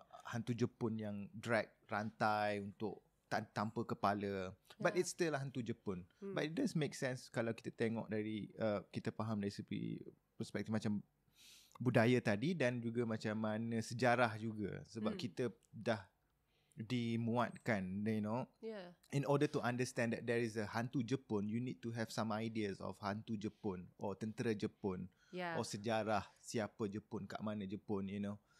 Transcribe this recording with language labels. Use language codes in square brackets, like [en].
[ms] Hantu Jepun yang drag rantai untuk tanpa kepala, [en] but it's still [ms] hantu Jepun. [en] But it does make sense [ms] kalau kita tengok dari kita faham dari segi perspektif macam budaya tadi, dan juga macam mana sejarah juga, sebab kita dah dimuatkan, [en] you know. Yeah. In order to understand that there is a [ms] hantu Jepun, [en] you need to have some ideas of hantu Jepun or [ms] tentera Jepun Yeah. or sejarah siapa Jepun, kat mana Jepun, [en] you know.